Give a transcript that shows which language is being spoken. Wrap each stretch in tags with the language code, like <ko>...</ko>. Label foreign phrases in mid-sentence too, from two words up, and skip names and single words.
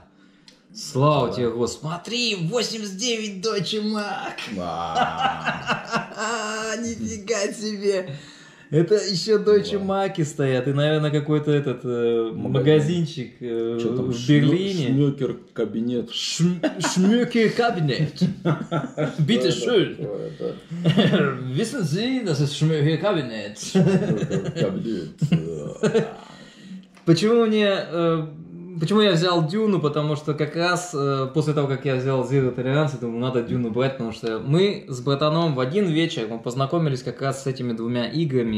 <ru>Слава тебе, Господи. Смотри, 89</ru> <de>Deutsche Mark.</de> <ru>Нифига себе. Это еще</ru> <de>Deutsche Mark</de> <ru>стоят. И, наверное, какой-то этот магазинчик в Берлине. Шмёкер кабинет. Шмёкер кабинет.</ru> <de>Bitte schön. Wissen Sie, das ist</de> <ru>Шмёкер кабинет. Почему я взял Дюну? Потому что как раз после того, как я взял</ru> <en>Zero Tolerance,</en> <ru>я думаю, надо Дюну брать, потому что мы с братаном в один вечер мы познакомились как раз с этими двумя играми.</ru>